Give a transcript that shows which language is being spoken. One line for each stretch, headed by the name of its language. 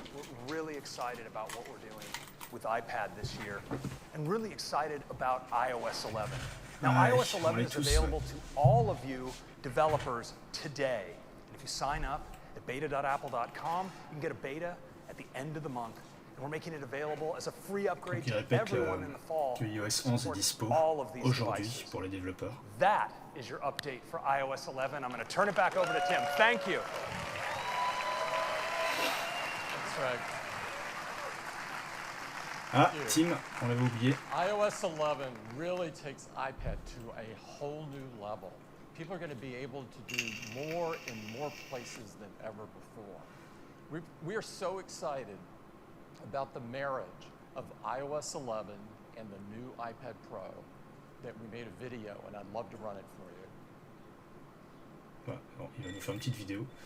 English: We're really excited about what we're doing with iPad this year, and really excited about iOS 11. Now, iOS 11 is available to all of you developers today. And if you sign up at beta.apple.com, you can get a beta at the end of the month. And we're making it available as a free upgrade to everyone in the fall.
French: Que iOS 11 est dispo aujourd'hui pour les développeurs.
English: That is your update for iOS 11. I'm going to turn it back over to Tim. Thank you. That's right.
French: Ah, Tim, on l'avait oublié.
English: iOS 11 really takes iPad to a whole new level. People are going to be able to do more in more places than ever before. We are so excited about the marriage of iOS 11 and the new iPad Pro that we made a video, and I'd love to run it for you.
French: Ouais, bon, il va nous faire une petite vidéo.